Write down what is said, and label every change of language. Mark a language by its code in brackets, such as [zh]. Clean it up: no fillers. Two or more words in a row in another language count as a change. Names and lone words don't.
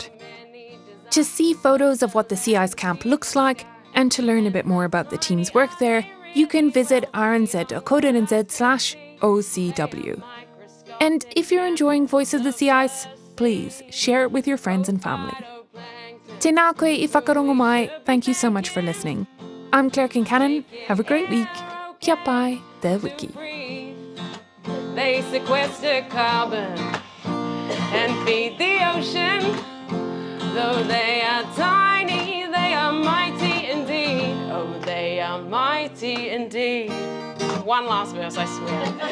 [en] To see photos of what the Sea Ice Camp looks like and to learn a bit more about the team's work there, you can visit rnz.co.nz/OCW. And if you're enjoying Voice of the Sea Ice, please share it with your friends and family. [mi] Tēnā koe I whakarongo mai. [en] Thank you so much for listening. I'm Claire Kincannon. Have a great week. [mi] Kia pai te wiki. [en] They sequester carbon and feed the ocean. Though they are tiny, they are mighty indeed. Oh, they are mighty indeed. One last verse, I swear.